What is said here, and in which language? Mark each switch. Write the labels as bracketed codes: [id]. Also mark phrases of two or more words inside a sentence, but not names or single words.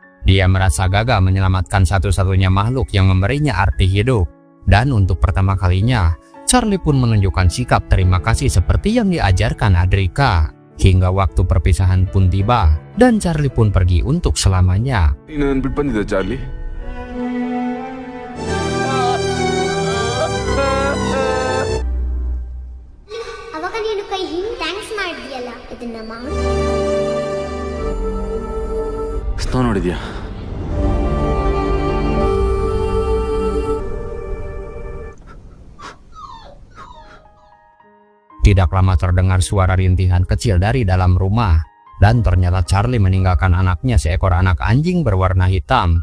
[id] Dia merasa gagal menyelamatkan satu-satunya makhluk yang memberinya arti hidup. Dan untuk pertama kalinya, Charlie pun menunjukkan sikap terima kasih seperti yang diajarkan Ardika. Hingga waktu perpisahan pun tiba, dan Charlie pun pergi untuk selamanya. [kn] ನೀನು ಬಿಟ್ಟು ಬಂದಿದ್ದ Charlie? ಅವಾಗ ನೀನು ಕೈ ಹಿಂಗ್ ಥ್ಯಾಂಕ್ಸ್ ಮಾಡಿದ್ಯಲ್ಲ ಇದನ್ನ ಮಾಡು. ಸ್ನೋ ನೋಡಿದ್ಯಾ? [id] Tidak lama terdengar suara rintihan kecil dari dalam rumah. Dan ternyata Charlie meninggalkan anaknya seekor anak anjing berwarna hitam.